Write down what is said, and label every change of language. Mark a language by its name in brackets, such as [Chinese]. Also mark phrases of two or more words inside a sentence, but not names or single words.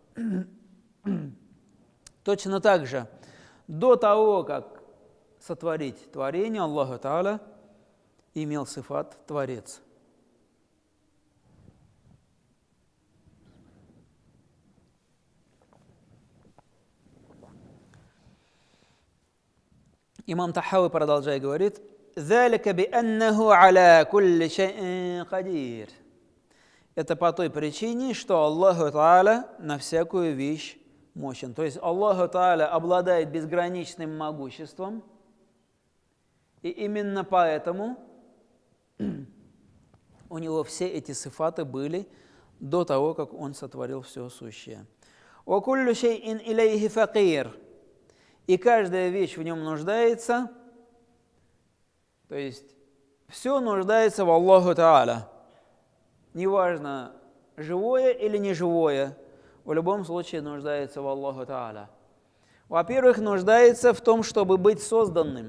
[Russian] Точно так же, до того, как сотворить творение, Аллах Тааля имел сифат Творец. Имам Тахави, продолжая, говорит, [Arabic] «ذلك بأنه على كل شيء قدير». [Russian] Это по той причине, что Аллаху Тааля на всякую вещь мощен. То есть Аллаху Тааля обладает безграничным могуществом, и именно поэтому у него все эти сифаты были до того, как он сотворил все сущее. [Arabic] «وكل شيء إليه فقير». [Russian] И каждая вещь в нем нуждается, то есть все нуждается в Аллаху Тааля. Неважно, живое или неживое, в любом случае нуждается в Аллаху Тааля. Во-первых, нуждается в том, чтобы быть созданным.